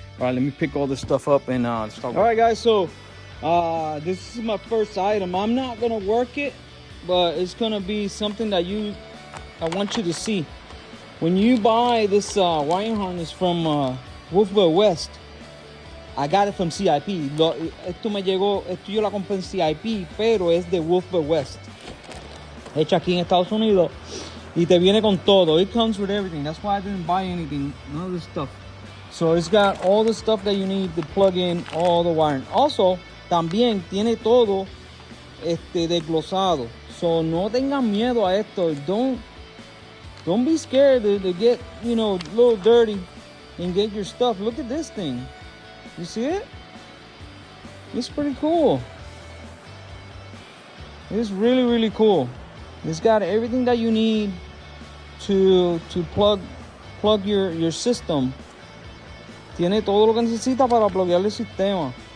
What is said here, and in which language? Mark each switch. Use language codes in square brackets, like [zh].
[en] All right, let me pick all this stuff up and start. All right, guys. So this is my first item. I'm not gonna work it, but it's gonna be something that I want you to see. When you buy this wiring harness from Wolfville West, I got it from CIP. [es] Esto yo la compré en CIP, pero es de Wolfville West. Hecha aquí en Estados Unidos. Y te viene con todo. [en] It comes with everything. That's why I didn't buy anything. None of this stuff. So it's got all the stuff that you need to plug in all the wiring. [es] Also, también tiene todo desglosado. So no tengan miedo a esto. [en] Don't be scared to get, a little dirty and get your stuff. Look at this thing. You see it? It's pretty cool. It's really, really cool. It's got everything that you need to plug your system. [es] Tiene todo lo que necesita para pluguear el sistema.